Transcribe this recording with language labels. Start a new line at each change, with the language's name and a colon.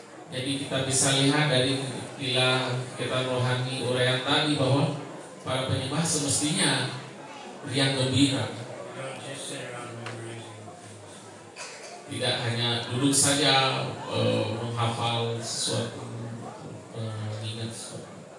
Indonesian: Jadi kita bisa lihat dari kita rohani uraian tadi bahwa para penyembah semestinya riang gembira.
English: Don't just sit around memorizing.
Indonesian: Tidak hanya duduk saja menghafal sesuatu, mengingat sesuatu.